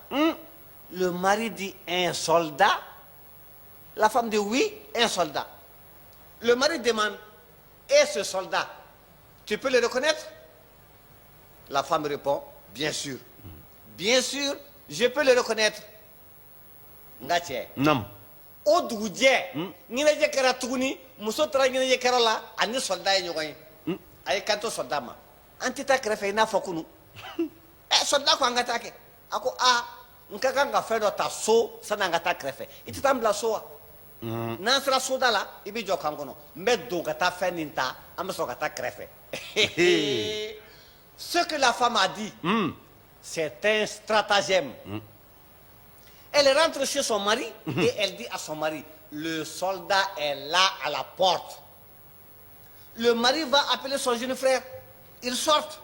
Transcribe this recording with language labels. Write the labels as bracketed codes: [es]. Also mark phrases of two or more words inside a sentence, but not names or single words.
[fr] Le mari dit, un soldat? La femme dit, oui, un soldat. Le mari demande, et ce soldat, tu peux le reconnaître? La femme répond, bien sûr. Bien sûr, je peux le reconnaître. Ngache. Nam. [bm] O dugujɛ ɲɛnajɛ kɛra tuguni muso taara ɲɛnajɛ kɛra la ani soldat ye ɲɔgɔn ye a ye kanto soldat ma an tɛ taa kɛrɛfɛ i n'a fɔ kunu soldat ko an ka taa kɛ a ko n ka kan ka fɛn dɔ ta so sani an ka taa kɛrɛfɛ i tɛ taa n bila so wa n'an sera soda la i bɛ jɔ kan kɔnɔ n bɛ don ka taa fɛn nin ta an bɛ sɔrɔ ka taa kɛrɛfɛ [fr] ce que la femme a dit c'est un stratagème. Elle rentre chez son mari et elle dit à son mari, le soldat est là à la porte. Le mari va appeler son jeune frère. Ils sortent.